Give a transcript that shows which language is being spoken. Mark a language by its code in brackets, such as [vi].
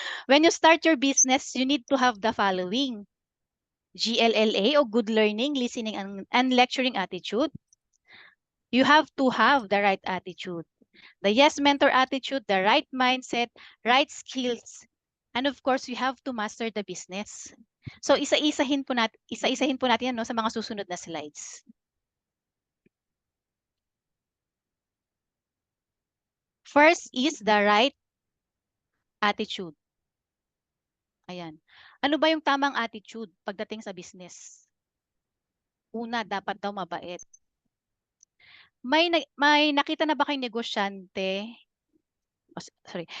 [en] When you start your business, you need to have the following. GLLA o good learning, listening, and lecturing attitude. You have to have the right attitude. The yes mentor attitude, the right mindset, right skills. And of course, you have to master the business. [tl] So isa-isahin po natin yan, no, sa mga susunod na slides. [en] First is the right attitude. [tl] Ayan. Ano ba yung tamang attitude pagdating sa business? Una, dapat daw mabait. May nakita na ba kayong negosyante? Sorry.